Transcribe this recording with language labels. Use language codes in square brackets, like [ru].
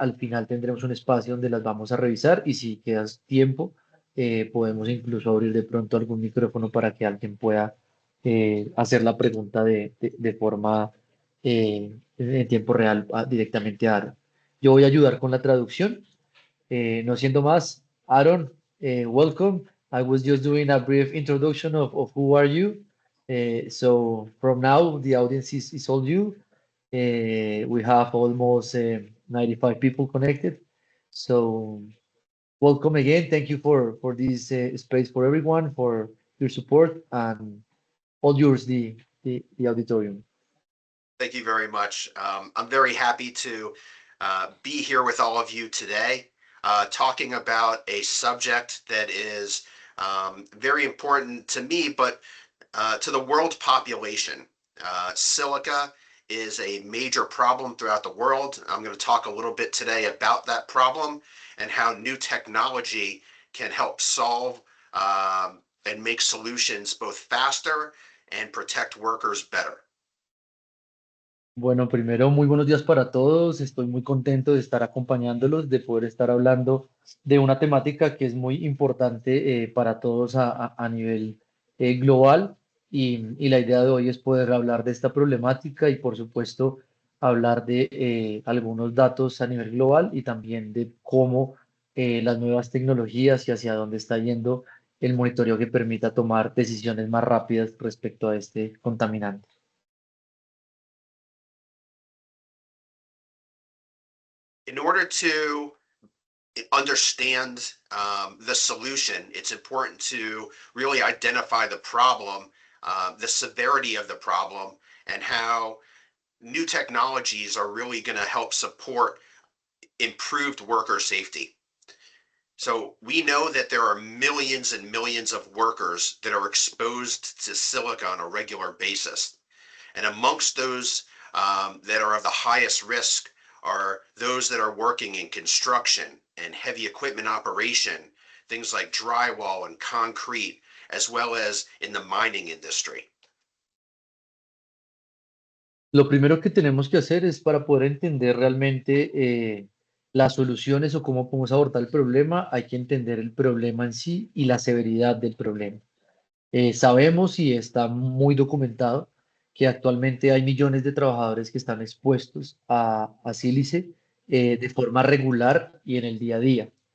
[es] Al final tendremos un espacio donde las vamos a revisar y si quedas tiempo, podemos incluso abrir de pronto algún micrófono para que alguien pueda hacer la pregunta de forma en tiempo real directamente a Aaron. Yo voy a ayudar con la traducción. No siendo más, Aaron, welcome. [en] I was just doing a brief introduction of who are you. So from now, the audience is all you. We have almost 95 people connected. So welcome again. Thank you for this space for everyone, for your support, and all yours, the auditorium. Thank you very much. I'm very happy to be here with all of you today, talking about a subject that is very important to me, but to the world population. Silica is a major problem throughout the world. I'm going to talk a little bit today about that problem and how new technology can help solve and make solutions both faster and protect workers better. [es] Bueno, primero, muy buenos días para todos. Estoy muy contento de estar acompañándolos, de poder estar hablando de una temática que es muy importante para todos a nivel global. Y la idea de hoy es poder hablar de esta problemática y, por supuesto, hablar de algunos datos a nivel global y también de cómo las nuevas tecnologías y hacia dónde está yendo el monitoreo que permita tomar decisiones más rápidas respecto a este contaminante. [en] In order to understand the solution, it's important to really identify the problem, the severity of the problem, and how new technologies are really going to help support improved worker safety. So we know that there are millions and millions of workers that are exposed to silica on a regular basis. And amongst those that are of the highest risk are those that are working in construction and heavy equipment operation, things like drywall and concrete, as well as in the mining industry. [es] Lo primero que tenemos que hacer es para poder entender realmente las soluciones o cómo podemos abordar el problema, hay que entender el problema en sí y la severidad del problema. Sabemos y está muy documentado que actualmente hay millones de trabajadores que están expuestos a sílice de forma regular y en el día a día.